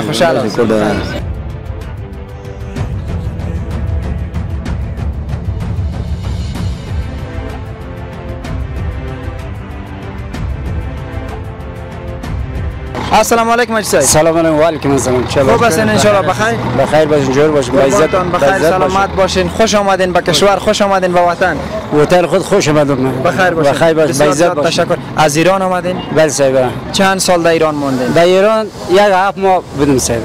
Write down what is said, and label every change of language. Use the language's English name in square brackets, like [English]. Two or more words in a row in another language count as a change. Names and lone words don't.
[Pashto] خوشحاله اوسئ. [Arabic] السلام علیکم [Pashto] حاجی صاحب. [Arabic] سلام علیکم. وعلیکم السلام. [Persian] خوب هستین [Arabic] ان شاء الله؟ [Persian] بخیر. بخیر باشین، جور باشین، با عزت بخیر، سلامت باشین، خوش آمدین به کشور، خوش آمدین به وطن. وطن خود خوش آمدین. بخیر باشین. بخیر باشین، با عزت باشین. تشکر. از ایران آمدین؟ بله صاحب. چند سال در ایران موندین؟ در ایران 7 ماه بودیم صاحب.